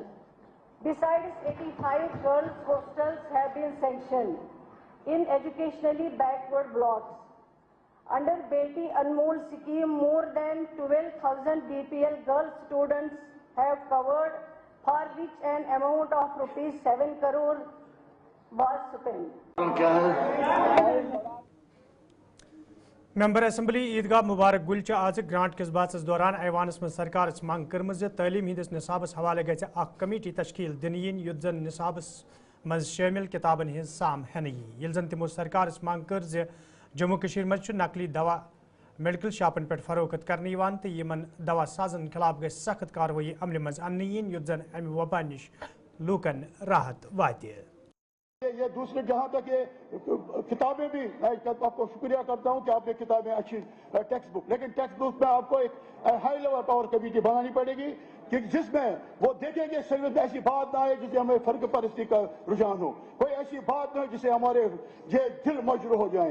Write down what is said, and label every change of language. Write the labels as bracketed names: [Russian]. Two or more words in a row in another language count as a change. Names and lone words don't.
[English] Besides, 85 girls' hostels have been sanctioned in educationally backward blocks. Under Beti Anmol scheme, more than 12,000 BPL girl students have covered, for which an amount of ₹7 crore was spent. [Kashmiri] ممبر اسمبلی عیدگاہ مبارک گل آج گرانٹ کس باتس دوران ایوانس من سرکار منگ کرم تعلیم ہندس نصابس حوالہ گژھِ اخ کمیٹی تشکیل دن ین یت زن نصابس مز شامل کتابن ہز سام ہینہ یل زن تمو سرکارس منگ کر جموں کشمیر مز نقلی دوا میڈیکل شاپن پہ فروخت کرنے تو یمن دوا سازن خلاف گژھِ سخت کاروٲیی عملہِ مز اننہٕ یِنۍ یُتھ زن امہِ وبا نش لوٗکن راحت واتہِ. [Urdu] یہ دوسرے جہاں تک یہ کتابیں بھی میں آپ کو شکریہ کرتا ہوں کہ آپ نے کتابیں اچھی [English] text book, [Urdu] لیکن [English] text book [Urdu] میں آپ کو ایک [English] high level power committee [Urdu] بنانی پڑے گی کہ جس میں وہ دیکھیں گے صرف ایسی بات نہ آئے جسے ہمیں فرق پرستی کا رجحان ہو، کوئی ایسی بات نہ ہو جسے ہمارے دل مجروح ہو جائیں.